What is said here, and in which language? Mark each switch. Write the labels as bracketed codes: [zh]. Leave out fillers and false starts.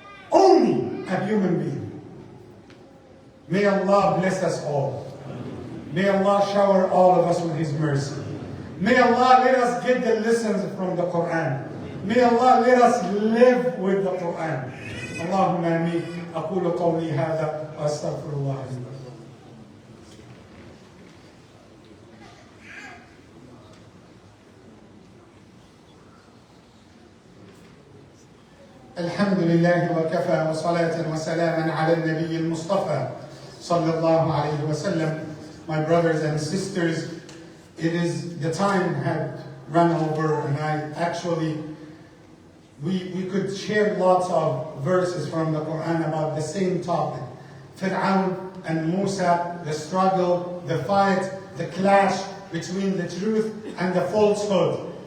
[en] Only a human being. May Allah bless us all. May Allah shower all of us with His mercy. May Allah let us get the lessons from the Quran. May Allah let us live with the Quran. Allahumma ameen. [ar] أقول قولي هذا وأستغفر الله لي ولكم. الحمد لله وكفى وصلاة وسلاما على النبي المصطفى صلى الله عليه وسلم. [en] My brothers and sisters, it is the time had run over, and we could share lots of verses from the Quran about the same topic. Pharoon and Musa, the struggle, the fight, the clash between the truth and the falsehood.